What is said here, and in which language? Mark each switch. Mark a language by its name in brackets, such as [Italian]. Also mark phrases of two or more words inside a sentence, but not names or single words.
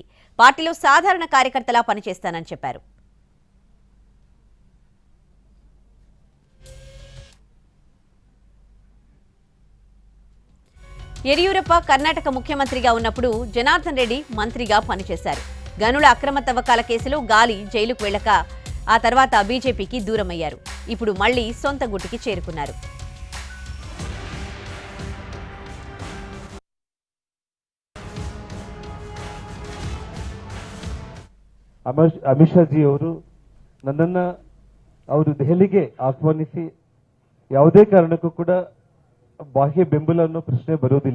[Telugu] పార్టీలో సాధారణ కార్యకర్తలా పనిచేస్తానని చెప్పారు. యడియూరప్ప కర్ణాటక ముఖ్యమంత్రిగా ఉన్నప్పుడు జనార్దన్ రెడ్డి మంత్రిగా పనిచేశారు. గనుల అక్రమ తవ్వకాల కేసులో గాలి జైలుకు వెళ్లక ఆ తర్వాత బీజేపీకి దూరమయ్యారు. ఇప్పుడు మళ్లీ సొంత గుట్టికి చేరుకున్నారు. [Kannada] ಅಮಿತ್ ಶಾ ಜಿ ಅವರು ನನ್ನನ್ನು ಅವರು ದೆಹಲಿಗೆ ಆಹ್ವಾನಿಸಿ ಯಾವುದೇ ಕಾರಣಕ್ಕೂ ಕೂಡ ಬಾಹ್ಯ ಬೆಂಬಲ ಅನ್ನೋ ಪ್ರಶ್ನೆ ಬರೋದಿಲ್ಲ.